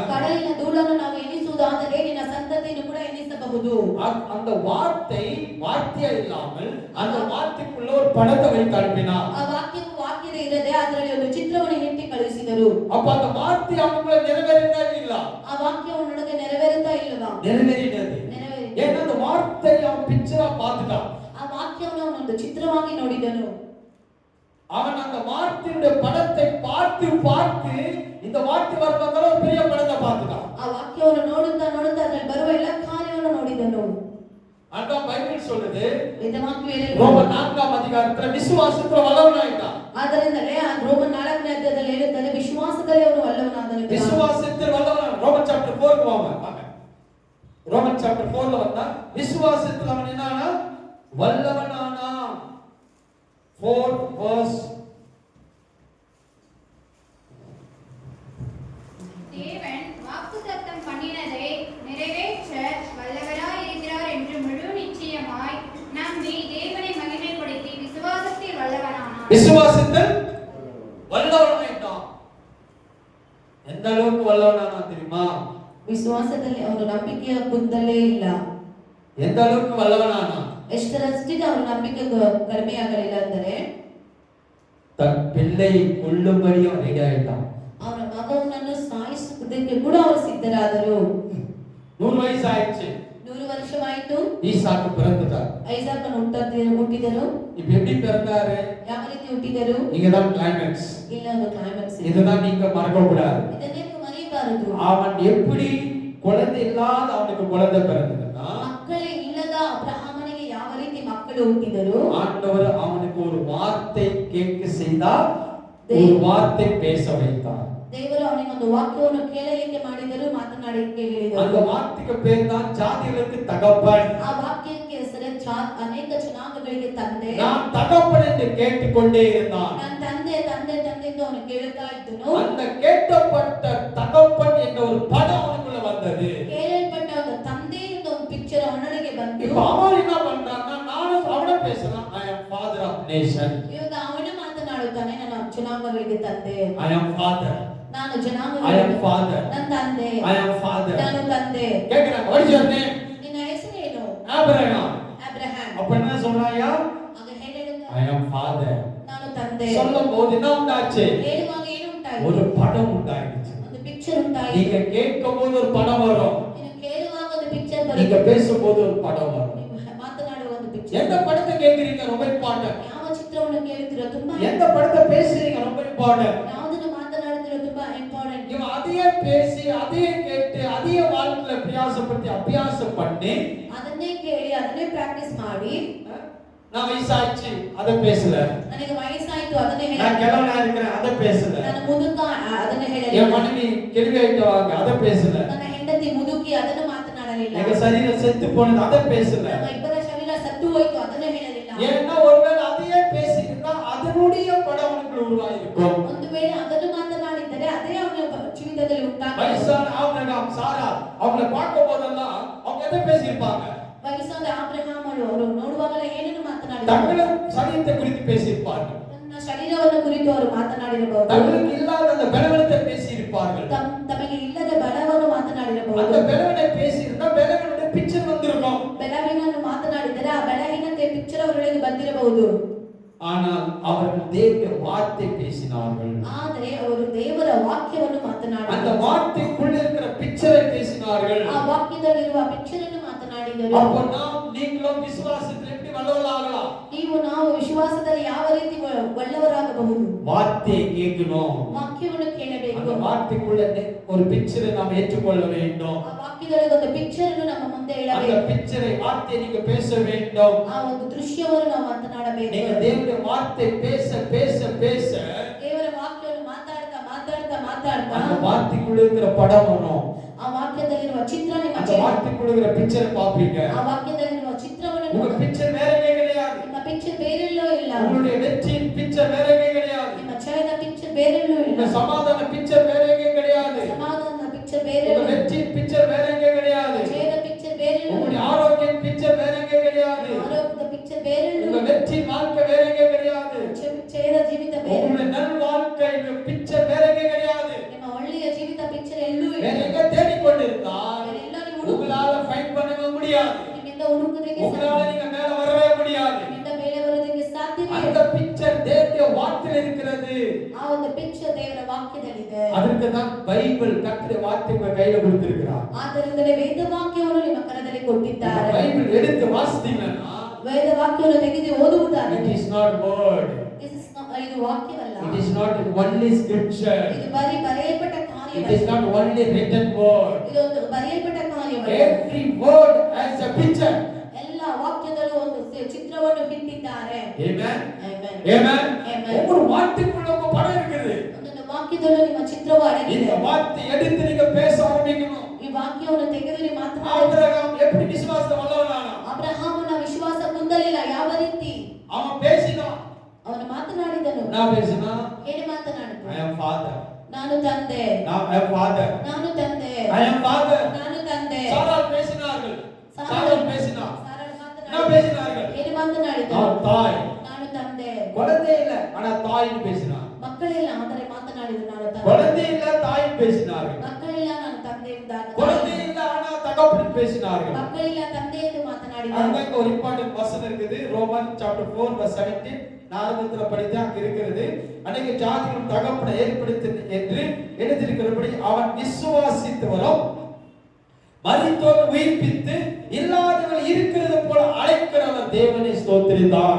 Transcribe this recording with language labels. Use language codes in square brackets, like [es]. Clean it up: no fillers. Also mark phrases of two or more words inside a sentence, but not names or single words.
[kn] ಕಡಲಿನ ಧೂಳನ್ನು ನಾವು ಎಣಿಸುವುದಾದರೆ ನಿನ್ನ ಸಂತತಿಯನ್ನು ಕೂಡ ಎಣಿಸಬಹುದು. [ta] அந்த வார்த்தையா இல்லாமல் அந்த வார்த்தைக்குள்ள ஒரு படத்தை வைத்து அனுப்பினார். [kn] ಆ ವಾಕ್ಯವು ವಾಕ್ಯದ ಇರದೆ ಅದರಲ್ಲಿ ಒಂದು ಚಿತ್ರವನ್ನು ಇಟ್ಟು ಕಳುಹಿಸಿದರು. [ta] அப்ப அந்த வார்த்தை அவங்களுக்குள்ள நிறைவேறினா இல்ல? [kn] ಆ ವಾಕ್ಯವೊಳಗೆ ನೆರವೇರುತ್ತಾ ಇಲ್ಲವಾ? [ta] நிறைவேறினது. ஏன்னா அந்த வார்த்தை அவன் பிக்சரா பார்த்துட்டான். [kn] ಆ ವಾಕ್ಯವನ್ನು ಅವನೊಂದು ಚಿತ್ರವಾಗಿ ನೋಡಿದನು. [ta] அவன் அந்த வார்த்தையுடைய படத்தை பார்த்து பார்த்து இந்த வார்த்தை வரும்போது ஒரு பெரிய படத்தை பார்த்துட்டான். [kn] ಆ ವಾಕ್ಯವನ್ನು ನೋಡುತ್ತಾ ಅದರಲ್ಲಿ ಬರುವ ಎಲ್ಲ ಕಾರ್ಯವನ್ನು ನೋಡಿದನು. [ta] அதான் பைபிள் சொல்லுது, [kn] ವೇದವಾಕ್ಯ ಹೇಳುತ್ತದೆ, [ta] ரோமர் 4ஆம் அதிகாரத்துல விசுவாசத்துல வல்லவனாயிட்டான். [kn] ಆದ್ದರಿಂದಲೇ ಆ ರೋಮನ್ 4ನೇ ಅಧ್ಯಾಯದಲ್ಲಿ ಹೇಳುತ್ತದೆ, ವಿಶ್ವಾಸದಲ್ಲಿ ಅವನು ವಲ್ಲವನಾದನು. [ta] விசுவாசத்தில் வல்லவனான ரோமன் சாப்டர் 4 க்கு வாங்க. ரோமன் சாப்டர் 4ல வந்தா விசுவாசத்தில் அவன் என்னன்னா வல்லவனானா. 4 verse. தேவன் வாக்குத்தத்தம் பண்ணினதை நிறைவேற்ற வல்லவராய் இருக்கிறார் என்று முழு நிச்சயமாய் நம்பி தேவனை மகிமைப்படுத்தி விசுவாசத்தில் வல்லவனானான். விசுவாசத்தில் வல்லவனாயிட்டான். எந்த அளவுக்கு வல்லவனானா தெரியுமா? [kn] ವಿಶ್ವಾಸದಲ್ಲಿ ಅವನು ನಂಬಿಕೆಯ ಕುಂದಲೇ ಇಲ್ಲ. [ta] எந்த அளவுக்கு வல்லவனானா? [kn] ಎಷ್ಟರಷ್ಟಿಗೆ ಅವನ ನಂಬಿಕೆ ಕಡಿಮೆಯಾಗಲಿಲ್ಲ ಅಂದರೆ [ta] தன் பிள்ளையை கொல்லும்படியும் ரெடி ஆயிட்டான். [kn] ಅವನ ಮಗನನ್ನು ಸಾಯಿಸುವುದಕ್ಕೆ ಕೂಡ ಅವರು ಸಿದ್ಧರಾದರು. 100 ವಯಸ್ಸು ಆಯ್ತು. 100 ವರ್ಷವಾಯಿತು. [ta] ஈசாக்கு பிறந்துட்டார். [kn] ಐಸಾಕನು ಹುಟ್ಟಿದರು. [ta] இப்ப எப்படி பிறந்தாரு? [kn] ಯಾವ ರೀತಿ ಹುಟ್ಟಿದರು? [ta] இங்கதான் கிளைமாக்ஸ். [kn] ಇಲ್ಲ, ಒಂದು ಕ್ಲೈಮ್ಯಾಕ್ಸ್ ಇದೆ. [ta] இதுதான் நீங்க மறக்க கூடாது. [kn] ಇದನ್ನೇ ಮರೆಯಬಾರದು. [ta] அவன் எப்படி குழந்தை இல்லாத அவனுக்கு குழந்தை பிறந்ததுன்னா, [kn] ಮಕ್ಕಳೇ ಇಲ್ಲದ ಅಬ್ರಹಾಮನಿಗೆ ಯಾವ ರೀತಿ ಮಕ್ಕಳು ಹುಟ್ಟಿದರು? [ta] ஆண்டவர் அவனுக்கு ஒரு வார்த்தை கேட்க செய்தார், ஒரு வார்த்தை பேச வைத்தார். [kn] ದೇವರು ಅವನಿಗೆ ಒಂದು ವಾಕ್ಯವನ್ನು ಕೇಳಲಿಕ್ಕೆ ಮಾಡಿದರು, ಮಾತನಾಡಲಿಕ್ಕೆ ಹೇಳಿದರು. [ta] அந்த வார்த்தைக்கு பேர் தான் ஜாதிகளுக்கு தகப்பன். [kn] ಆ ವಾಕ್ಯಕ್ಕೆ ಹೆಸರೇ ಅನೇಕ ಜನಾಂಗಗಳಿಗೆ ತಂದೆ. [ta] நான் தகப்பன் என்று கேட்டுக்கொண்டே இருந்தான். [kn] ನಾನು ತಂದೆ ತಂದೆ ತಂದೆ ಎಂದು ಅವನು ಕೇಳುತ್ತಾ ಇದ್ದನು. [ta] அந்த கேட்கப்பட்ட தகப்பன் என்ற ஒரு படம் அவனுக்குள்ள வந்தது. [kn] ಕೇಳಲ್ಪಟ್ಟ ಒಂದು ತಂದೆ ಎಂಬ ಒಂದು ಪಿಕ್ಚರ್ ಅವನಿಗೆ ಬಂತು. [ta] இப்ப அவன் என்ன பண்றான்னா, நானும் அவன பேசலாம், [en] I am father of nation. [kn] ಇವಾಗ ಅವನು ಮಾತನಾಡುತ್ತಾನೆ, ನಾನು ಜನಾಂಗಗಳಿಗೆ ತಂದೆ. [en] I am father. [kn] ನಾನು [en] I am [kn] ಜನಾಂಗಗಳಿಗೆ father. ನನ್ನ ತಂದೆ. [en] I am father. [kn] ನಾನು ತಂದೆ. [ta] கேக்குறாங்க, [en] what is your name? [kn] ನಿನ್ನ ಹೆಸರೇನು? Abraham. ಅಬ್ರಹಾಂ. [ta] அப்ப என்ன சொல்றாயா? [kn] ಆಗ ಹೇಳಿದ [en] I am father. [kn] ನಾನು ತಂದೆ. [ta] சொல்லும்போது என்ன உண்டாச்சு? [kn] ಹೇಳುವಾಗ ಏನು ಉಂಟಾಯಿತು? [ta] ஒரு படம் உண்டாயிடுச்சு. [kn] ಒಂದು ಪಿಕ್ಚರ್ ಉಂಟಾಯಿತು. [ta] நீங்க கேட்கும்போது ஒரு படம் வரும், [kn] ನೀನು ಕೇಳುವಾಗ ಒಂದು ಪಿಕ್ಚರ್ [ta] நீங்க [kn] ಬರುತ್ತೆ. [ta] பேசும்போது ஒரு படம் வரும். [kn] ನೀವು ಮಾತನಾಡುವ ಒಂದು ಪಿಕ್ಚರ್. [ta] எந்த படத்தை கேக்குறீங்க ரொம்ப இம்பார்ட்டன்ட். [kn] ಯಾವ ಚಿತ್ರವನ್ನು ಕೇಳುತ್ತೀರೋ ತುಂಬಾ [ta] எந்த படத்தை பேசுறீங்க ரொம்ப இம்பார்ட்டன்ட். [kn] ಯಾವುದನ್ನು ಮಾತನಾಡುತ್ತೀರೋ ತುಂಬಾ ಇಂಪಾರ್ಟೆಂಟ್. [ta] ನೀವು ಅதையே பேசி அதையே கேட்டு அதையே வாழ்க்கையில பிரயாசப்பட்டு அபியாசம் பண்ணி, [kn] ಅದನ್ನೇ ಕೇಳಿ ಅದನ್ನೇ ಪ್ರಾಕ್ಟೀಸ್ ಮಾಡಿ, [ta] நான் வயசாச்சு அதை பேசல, [kn] ನನಗೆ ವಯಸ್ಸಾಯ್ತು ಅದನ್ನೇ [ta] நான் [kn] ಹೇಳಿ, [ta] கிழவனா இருக்கிறேன் அதை பேசல, [kn] ನಾನು ಮುದುಕ ಅದನ್ನೇ [ta] என் [kn] ಹೇಳಲಿಲ್ಲ, [ta] மனைவி கேள்வி ஆயிட்டவாங்க அதை பேசல, [kn] ನನ್ನ ಹೆಂಡತಿ ಮುದುಕಿ ಅದನ್ನು ಮಾತನಾಡಲಿಲ್ಲ, [ta] எங்க சரீரம் செத்து போனது அதை பேசல. [kn] ನಮ್ಮ ಇಬ್ಬರ ಶರೀರ ಸತ್ತು ಹೋಯ್ತು ಅದನ್ನೇ ಹೇಳಲಿಲ್ಲ. [ta] ஏன்னா ஒருவேளை அதையே பேசியிருந்தா அதனுடைய படம் உனக்கு உருவாயிருக்கும். [kn] ಒಂದು ವೇಳೆ ಅದನ್ನು ಮಾತನಾಡಿದ್ದರೆ ಅದೇ ಅವನ ಜೀವಿತದಲ್ಲಿ ಉಂಟಾಗ [ta] வயசான ஆபிரகாம் சாரா அவங்களை பார்க்கும் போதெல்லாம் அவங்க எதை பேசியிருப்பாங்க? [kn] ವಯಸ್ಸಾದ ಅಬ್ರಹಾಂ ಅವರು ನೋಡುವಾಗಲೇ ಏನನ್ನು ಮಾತನಾಡಿದರು? [ta] தங்கள சரீரத்தை குறித்து பேசியிருப்பார்கள். [kn] ತನ್ನ ಶರೀರವನ್ನು ಕುರಿತು ಅವರು ಮಾತನಾಡಿರಬಹುದು. [ta] தங்களுக்கு இல்லாத அந்த பலவீனத்தை பேசியிருப்பார்கள். [kn] ತಮಗೆ ಇಲ್ಲದ ಬಲವನ್ನು ಮಾತನಾಡಿರಬಹುದು. [ta] அந்த பலவீனத்தை பேசியிருந்தா பலவீனோட பிக்சர் வந்திருக்கும். [kn] ಬೆಳವಿನನ್ನು ಮಾತನಾಡಿದರೆ ಆ ಬೆಳಗಿನತೆ ಪಿಕ್ಚರ್ ಅವರೊಳಗೆ ಬಂದಿರಬಹುದು. [ta] ஆனால் அவர்கள் தேவனுடைய வார்த்தை பேசினார்கள். [kn] ಆದರೆ ಅವರು ದೇವರ ವಾಕ್ಯವನ್ನು [ta] அந்த [kn] ಮಾತನಾಡಿದರು. [ta] வார்த்தைக்குள்ள இருக்கிற பிக்சரை பேசினார்கள். [kn] ಆ ವಾಕ್ಯದಲ್ಲಿರುವ ಪಿಕ್ಚರ್ ಅನ್ನು ಮಾತನಾಡಿದರು. [ta] அப்போ நாம் நீங்களும் விசுவாசத்தில் எப்படி வல்லவர்களாகலாம்? [kn] ನಾವು ವಿಶ್ವಾಸದಲ್ಲಿ ಯಾವ ರೀತಿ ಒಳ್ಳೆಯವರಾಗಬಹುದು? [ta] வார்த்தையை கேட்கணும். [kn] ವಾಕ್ಯವನ್ನು ಕೇಳಬೇಕು. [ta] அந்த வார்த்தைக்குள்ள ஒரு பிக்சரை நாம் ஏற்றுக்கொள்ள வேண்டும். [kn] ಆ ವಾಕ್ಯದೊಳಗೆ ಒಂದು ಪಿಕ್ಚರ್ ಅನ್ನು ನಮ್ಮ ಮುಂದೆ [ta] அந்த [kn] ಇಡಬೇಕು. [ta] பிக்சரை வார்த்தையை நீங்க பேச வேண்டும். [kn] ಆ ಒಂದು ದೃಶ್ಯವನ್ನು ನಾವು ಮಾತನಾಡಬೇಕು. [ta] நீங்க தேவனுடைய வார்த்தை பேச பேச பேச [kn] ದೇವರ ವಾಕ್ಯವನ್ನು ಮಾತಾಡ್ತಾ ಮಾತಾಡ್ತಾ ಮಾತಾಡ್ತಾ [ta] அந்த வார்த்தைக்குள்ள இருக்கிற படம் வரும். [kn] ಆ ವಾಕ್ಯದಲ್ಲಿರುವ ಚಿತ್ರ ನಿಮ್ಮ [ta] அந்த வார்த்தைக்குள்ள இருக்கிற பிக்சரை பாப்பீங்க. [kn] ಆ ವಾಕ್ಯದಲ್ಲಿರುವ ಚಿತ್ರವನ್ನು [ta] உங்க பிக்சர் வேற எங்கே கிடையாது. [kn] ನಿಮ್ಮ ಪಿಕ್ಚರ್ ಬೇರೆಲ್ಲೋ ಇಲ್ಲ. [ta] உங்களுடைய வெற்றியின் பிக்சர் வேற எங்கே கிடையாது. [kn] ನಿಮ್ಮ ಜಯದ ಪಿಕ್ಚರ್ ಬೇರೆಲ್ಲೋ ಇಲ್ಲ. [ta] உங்க சமாதான பிக்சர் வேற எங்கே கிடையாது. [kn] ಸಮಾಧಾನದ ಪಿಕ್ಚರ್ [ta] உங்க [kn] ಬೇರೆಲ್ಲೋ ಇಲ್ಲ. [ta] வெற்றியின் பிக்சர் வேற எங்கே கிடையாது. [kn] ಜಯದ ಪಿಕ್ಚರ್ ಬೇರೆಲ್ಲೋ [ta] உங்களுடைய [kn] ಇಲ್ಲ. [ta] ஆரோக்கிய பிக்சர் வேற எங்கே கிடையாது. [kn] ಆರೋಗ್ಯದ ಪಿಕ್ಚರ್ ಬೇರೆಲ್ಲೋ [ta] உங்க [kn] ಇಲ್ಲ. [ta] வெற்றி வாழ்க்கை வேற எங்கே கிடையாது. [kn] ಜಯದ ಜೀವಿತ ಬೇರೆ. [ta] உங்களுடைய நல் வாழ்க்கை பிக்சர் வேற எங்கே கிடையாது. [kn] ನಿಮ್ಮ ಒಳ್ಳೆಯ ಜೀವಿತ ಪಿಕ್ಚರ್ ಎಲ್ಲೂ [ta] வேற [kn] ಇಲ್ಲ. [ta] எங்க தேடிக்கொண்டிருந்தால் [kn] ಬೇರೆಲ್ಲೋ ನೀವು ಹುಡುಕು. [ta] உங்களால ஃபைண்ட் பண்ணவே முடியாது. [kn] ನಿಮ್ಮಿಂದ ಹುಡುಕುವುದಕ್ಕೆ [ta] உங்களால நீங்க மேல வரவே முடியாது. [kn] ನಿಮ್ಮಿಂದ ಮೇಲೆ ಬರುವುದಕ್ಕೆ ಸಾಧ್ಯವಿಲ್ಲ. [ta] அந்த பிக்சர் தேவனுடைய வார்த்தையில் இருக்கிறது. [kn] ಆ ಒಂದು ಪಿಕ್ಚರ್ ದೇವರ ವಾಕ್ಯದಲ್ಲಿದೆ. [ta] அதற்கு தான் பைபிள் கர்த்தருடைய வார்த்தை உங்க கையில கொடுத்திருக்கிறார். [kn] ಆದ್ದರಿಂದಲೇ ವೇದ ವಾಕ್ಯವನ್ನು ನಿಮ್ಮ ಕರದಲ್ಲಿ ಕೊಟ್ಟಿದ್ದಾರೆ. [ta] பைபிள் எடுத்து வாசித்தீங்கன்னா [kn] ವೇದ ವಾಕ್ಯವನ್ನು ತೆಗೆದು ಓದುವುದಾದರೆ [en] it is not word. [kn] ಇದು ವಾಕ್ಯವಲ್ಲ. [en] It is not only scripture. [kn] ಇದು ಬರೆಯಲ್ಪಟ್ಟ It ಕಾರ್ಯವಲ್ಲ. [en] is not only written word. [kn] ಇದು ಒಂದು ಬರೆಯಲ್ಪಟ್ಟ ಕಾರ್ಯವಲ್ಲ. [en] Every word has a picture. [kn] ಎಲ್ಲ ವಾಕ್ಯದಲ್ಲೂ ಒಂದು ಚಿತ್ರವನ್ನು ಇಟ್ಟಿದ್ದಾರೆ. Amen. Amen. Amen. Amen. [ta] ஒவ்வொரு வார்த்தைக்குள்ள உங்க படம் இருக்குது. [kn] ಒಂದೊಂದು ವಾಕ್ಯದಲ್ಲೂ ನಿಮ್ಮ ಚಿತ್ರವು ಅಡಗಿದೆ. [ta] இந்த வார்த்தை எடுத்து நீங்க பேச ஆரம்பிக்கணும். [kn] ಈ ವಾಕ್ಯವನ್ನು ತೆಗೆದು ನೀವು ಮಾತನಾಡಿ. [ta] ஆபிரகாம் எப்படி விசுவாசத்தை வல்லவனானா? [kn] ಅಬ್ರಹಾಮನ ವಿಶ್ವಾಸ ಕುಂದಲಿಲ್ಲ. ಯಾವ ರೀತಿ [ta] அவன் பேசினான். [kn] ಅವನು ಮಾತನಾಡಿದನು. [ta] நான் பேசினா [kn] ಏನು ಮಾತನಾಡಿದ? [en] I am father. [kn] ನಾನು ತಂದೆ. [en] I am father. [kn] ನಾನು ತಂದೆ. [en] I am father. [kn] ನಾನು ತಂದೆ. [ta] சாராள் பேசினார்கள். சாராள் பேசினார். [kn] ಸಾರಳು [ta] என்ன [kn] ಮಾತನಾಡಿದ. [ta] பேசினார்கள்? [kn] ಏನು ಮಾತನಾಡಿದ? [ta] நான் தாய். [kn] ನಾನು ತಂದೆ. [ta] குழந்தை இல்ல ஆனா தாயின்னு பேசினார். [kn] ಮಕ್ಕಳಿಲ್ಲ ಆದರೆ ಮಾತನಾಡಿದ ನಾನು ತಂದೆ. [ta] குழந்தை இல்ல தாயின்னு பேசினார்கள். [kn] ಮಕ್ಕಳಿಲ್ಲ ನಾನು ತಂದೆ ಎಂದಾಗ. [ta] குழந்தை இல்ல ஆனா தகப்பன் பேசினார்கள். [kn] ಮಕ್ಕಳಿಲ್ಲ ತಂದೆ ಎಂದು ಮಾತನಾಡಿದ. [ta] அங்க ஒரு இம்பார்ட்டன்ட் வசனம் இருக்குது. ரோமன் சாப்டர் 4 verse 17. நான் ஆரம்பத்துல படித்தேன் அங்க இருக்கிறது. அநேக ஜாதிகள் தகப்பனை ஏற்படுத்தி என்று எழுதியிருக்கிறபடி அவன் விசுவாசித்தவரும் மரித்தோர் உயிர்ப்பித்து இல்லாதவர்கள் இருக்கிறது போல அழைக்கிறவர் தேவனை ஸ்தோத்திரித்தார்.